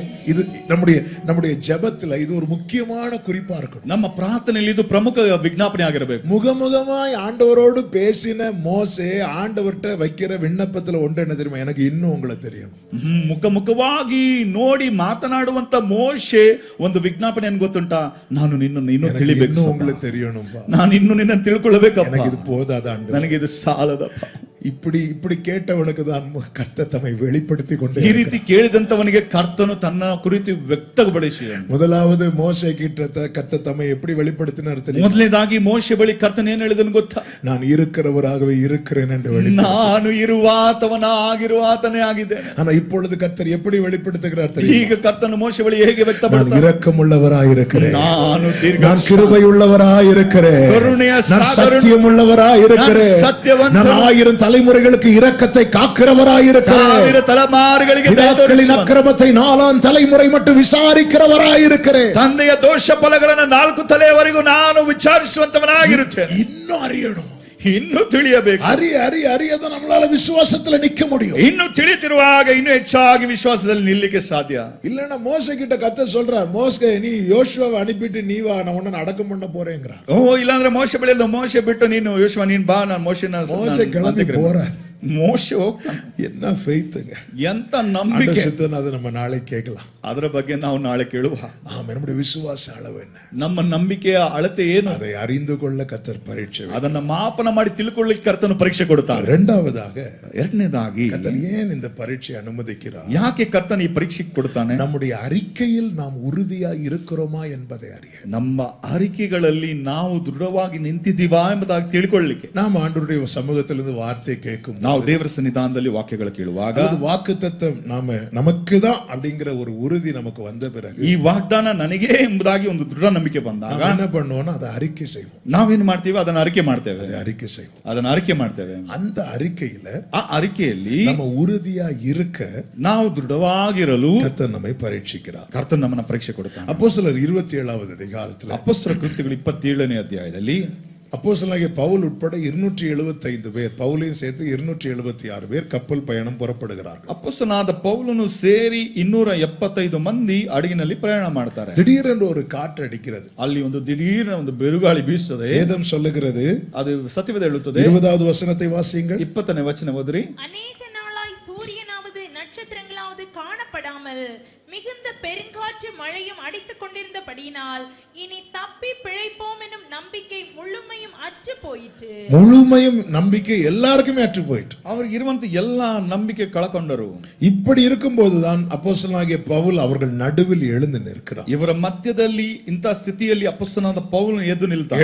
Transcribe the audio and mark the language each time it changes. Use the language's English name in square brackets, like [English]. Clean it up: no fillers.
[Tamil] இது நம்முடைய ஜெபத்துல இது ஒரு முக்கியமான குறிப்பா இருக்கணும். [Kannada] ನಮ್ಮ ಪ್ರಾರ್ಥನೆಯಲ್ಲಿ ಇದು ಪ್ರಮುಖ ವಿಜ್ಞಾಪನೆ ಆಗಿರಬೇಕು. [Tamil] முகமுகமாய் ஆண்டவரோடு பேசின மோசே ஆண்டவர்ட்ட வைக்கிற விண்ணப்பத்துல ஒன்று என்ன தெரியுமா? எனக்கு இன்னும் உங்களை தெரியும். [Kannada] ಮುಖವಾಗಿ ನೋಡಿ ಮಾತನಾಡುವಂತ ಮೋಶೆ ಒಂದು ವಿಜ್ಞಾಪನೆ ಏನು ಗೊತ್ತುಂಟಾ? ನಾನು ನಿನ್ನನ್ನು ತಿಳಿಬೇಕು, [Tamil] உங்களுக்கு தெரியணும்பா, [Kannada] ನಾನು ಇನ್ನು ನಿನ್ನ ತಿಳ್ಕೊಳ್ಳಬೇಕಪ್ಪ, [Tamil] எனக்கு இது போதாத ஆண்டவரே, [Kannada] ನನಗೆ ಇದು ಸಾಲದಪ್ಪ. [Tamil] இப்படி கேட்டவனுக்கு தான் கர்த்தர் தம்மை வெளிப்படுத்தி கொண்டே. [Kannada] ಈ ರೀತಿ ಕೇಳಿದಂತವನಿಗೆ ಕರ್ತನು ತನ್ನ ಕುರಿತು ವ್ಯಕ್ತಪಡಿಸಿ [Tamil] முதலாவது மோசே கிட்ட கர்த்தர் தம்மை எப்படி வெளிப்படுத்தினார் தெரியுமா? [Kannada] ಮೊದಲನೇದಾಗಿ ಮೋಶೆ ಬಳಿ ಕರ್ತನು ಏನು ಹೇಳಿದನು ಗೊತ್ತಾ? [Tamil] நான் இருக்கிறவராகவே இருக்கிறேன் என்று வெளிப்படுத்தினார். [Kannada] ನಾನು ಇರುವಾತನೇ ಆಗಿದ್ದೇನೆ. [Tamil] ஆனா இப்பொழுது கர்த்தர் எப்படி வெளிப்படுத்துகிறார் தெரியுமா? [Kannada] ಈಗ ಕರ್ತನು ಮೋಶೆ ಬಳಿ ಹೇಗೆ ವ್ಯಕ್ತಪಡಿಸುತ್ತಾನೆ? [Tamil] நான் இரக்கமுள்ளவராய் இருக்கிறேன், [Kannada] ನಾನು [Tamil] கிருபையுள்ளவராய் இருக்கிறேன், நான் சத்தியமுள்ளவராய் இருக்கிறேன், நான் 1000 தலைமுறைகளுக்கு இரக்கத்தை காக்கிறவராய் இருக்கிறேன், [Kannada] 1000 தலைமுறைಗಳಿಗೆ [Tamil] பிதாக்களின் அக்கிரமத்தை 4ஆம் தலைமுறை மட்டும் விசாரிக்கிறவராய் இருக்கிறேன், [Kannada] ತಂದೆಯ ದೋಷ ಫಲಗಳನ್ನು 4 ತಲೆಯವರೆಗೂ ನಾನು ವಿಚಾರಿಸುವಂತವನಾಗಿರುತ್ತೇನೆ. [Tamil] இன்னும் அறியணும், [Kannada] ಇನ್ನು ತಿಳಿಯಬೇಕು. [Tamil] அறியதான் நம்மளால விசுவாசத்துல நிக்க முடியும். [Kannada] ಇನ್ನು ತಿಳಿತಿರುವಾಗ ಇನ್ನು ಹೆಚ್ಚಾಗಿ ವಿಶ್ವಾಸದಲ್ಲಿ ನಿಲ್ಲಕ್ಕೆ ಸಾಧ್ಯ. [Tamil] இல்லன்னா மோசே கிட்ட கர்த்தர் சொல்றார், மோசே நீ யோசுவாவை அனுப்பிட்டு நீ வா, நான் உன்னை அடக்கம் பண்ண போறேங்கிறார். [Kannada] ಇಲ್ಲಾಂದ್ರೆ ಮೋಶೆ ಬಳಿ ಮೋಶೆ ಬಿಟ್ಟು ನೀನು ಯೋಶುವ ನೀನ್ ಬಾ, ನಾನು [Tamil] மோசே கிளம்பி போறார். [Kannada] ಮೋಶೆ ಹೋಗ್ತಾನೆ. [Tamil] என்ன ஃபெய்த்ங்க, [Kannada] ಎಂತ ನಂಬಿಕೆ. [Tamil] அது நம்ம நாளை கேட்கலாம், [Kannada] ಅದರ ಬಗ್ಗೆ ನಾವು ನಾಳೆ ಕೇಳುವ. [Tamil] நம்முடைய விசுவாச அளவு என்ன, [Kannada] ನಮ್ಮ ನಂಬಿಕೆಯ ಅಳತೆ ಏನು, [Tamil] அதை அறிந்து கொள்ள கர்த்தர் பரீட்சை, [Kannada] ಅದನ್ನ ಮಾಪನ ಮಾಡಿ ತಿಳ್ಕೊಳ್ಳಿಕ್ಕೆ ಕರ್ತನು ಪರೀಕ್ಷೆ ಕೊಡ್ತಾನೆ. ಎರಡನೇದಾಗಿ [Tamil] கர்த்தர் ஏன் இந்த பரீட்சை அனுமதிக்கிறார்? [Kannada] ಯಾಕೆ ಕರ್ತನು ಈ ಪರೀಕ್ಷೆ ಕೊಡ್ತಾನೆ? [Tamil] நம்முடைய அறிக்கையில் நாம் உறுதியாய் இருக்கிறோமா என்பதை அறிய, [Kannada] ನಮ್ಮ அறிக்கைಗಳಲ್ಲಿ ನಾವು ದೃಢವಾಗಿ ನಿಂತಿದ್ದೀವಾ ಎಂಬುದಾಗಿ ತಿಳ್ಕೊಳ್ಳಿಕ್ಕೆ. [Tamil] நாம் ஆண்டவருடைய சமூகத்திலிருந்து வார்த்தை கேட்கும், [Kannada] ನಾವು ದೇವರ ಸನ್ನಿಧಾನದಲ್ಲಿ ವಾಕ್ಯಗಳು ಕೇಳುವಾಗ [Tamil] வாக்குத்தத்தம் நமக்கு தான் அப்படிங்கிற ஒரு உறுதி நமக்கு வந்த பிறகு, [Kannada] ಈ ವಾಗ್ದಾನ ನನಗೆ ಎಂಬುದಾಗಿ ಒಂದು ದೃಢ ನಂಬಿಕೆ ಬಂದಾಗ [Tamil] என்ன பண்ணுவோம்னா அதை அறிக்கை செய்வோம். [Kannada] ನಾವೇನ್ ಮಾಡ್ತೀವಿ? ಅದನ್ನ ಅರಿಕೆ ಮಾಡ್ತೇವೆ. ಅದನ್ನ ಅರಿಕೆ ಮಾಡ್ತೇವೆ. [Tamil] அந்த அறிக்கையில, [Kannada] ಆ ಅರಿಕೆಯಲ್ಲಿ [Tamil] நம்ம ಉறுதியா இருக்க, [Kannada] ನಾವು ದೃಢವಾಗಿರಲು [Tamil] கர்த்தர் நம்மை பரீட்சிக்கிறார். [Kannada] ಕರ್ತನು ನಮ್ಮನ್ನ ಪರೀಕ್ಷೆ ಕೊಡುತ್ತಾನೆ. [Tamil] அப்போஸ்தலர் 27வது அதிகாரத்தில், [Kannada] ಅಪೊಸ್ತಲರ ಕೃತ್ಯಗಳು 27ನೇ ಅಧ್ಯಾಯದಲ್ಲಿ [Tamil] அப்போஸ்தலனாகிய பவுல் உட்பட 275 பேர், பவுலையும் சேர்த்து 276 பேர் கப்பல் பயணம் புறப்படுகிறார்கள். [Kannada] ಅಪೊಸ್ತಲನಾದ ಪೌಲನು ಸೇರಿ 275 ಮಂದಿ ಹಡಗಿನಲ್ಲಿ ಪ್ರಯಾಣ ಮಾಡ್ತಾರೆ. [Tamil] திடீரென்று ஒரு காற்று அடிக்கிறது, [Kannada] ಅಲ್ಲಿ ಒಂದು ದಿಢೀರ್ನ ಒಂದು ಬೆರುಗಾಳಿ ಬೀಸುತ್ತದೆ. [Tamil] வேதம் சொல்லுகிறது, [Kannada] ಅದು ಸತ್ಯವೇದ ಹೇಳುತ್ತದೆ. [Tamil] 20வது வசனத்தை வாசியுங்கள். [Kannada] 20ನೇ ವಚನ ಓದ್ರಿ. [Tamil] அநேக நாளாய் சூரியனாவது நட்சத்திரங்களாவது காணப்படாமல் மிகுந்த பெருங்காற்று மழையும் அடித்துக் கொண்டிருந்தபடியினால் இனி தப்பி பிழைப்போம் எனும் நம்பிக்கை முழுமையும் அற்று போயிற்று. முழுமையும் நம்பிக்கை எல்லாருக்குமே அற்று போயிட்டு, [Kannada] அவருக்கு ಇರುವಂತ எல்லா ನಂಬಿಕೆ ಕಳಕೊಂಡರು. [Tamil] இப்படி இருக்கும்போதுதான் அப்போஸ்தலனாகிய பவுல் அவர்கள் நடுவில் எழுந்து நிற்கிறார். [Kannada] ಇವರ ಮಧ್ಯದಲ್ಲಿ ಇಂಥ ಸ್ಥಿತಿಯಲ್ಲಿ ಅಪೊಸ್ತಲನಾದ ಪೌಲನು ಎದ್ದು ನಿಲ್ತಾನೆ.